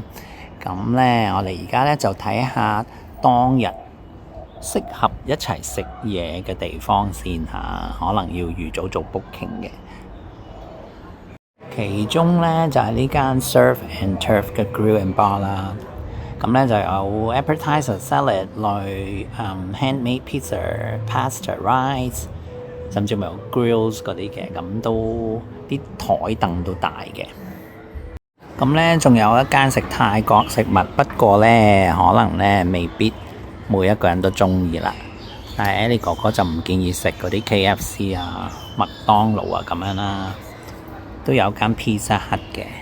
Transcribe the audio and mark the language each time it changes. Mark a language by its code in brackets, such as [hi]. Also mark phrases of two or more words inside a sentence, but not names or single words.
[yue] 咁呢，我哋而家呢，就睇下當日適合一齊食嘢嘅地方先嚇，可能要預早做 booking 嘅。其中呢，就係呢間 Surf and Turf 嘅 Grill and Bar 啦。咁咧就有 [en] appetizer salad [yue] 類、 [en] handmade pizza、 pasta rice， [yue] 甚至乎有 grills 嗰啲嘅，咁都啲台凳都大嘅。咁咧仲有一間食泰國食物，不過咧可能咧未必每一個人都中意啦。但係 Ellie 哥哥就唔建議食嗰啲 KFC 啊、麥當勞啊咁樣啦，都有間 Pizza Hut 嘅。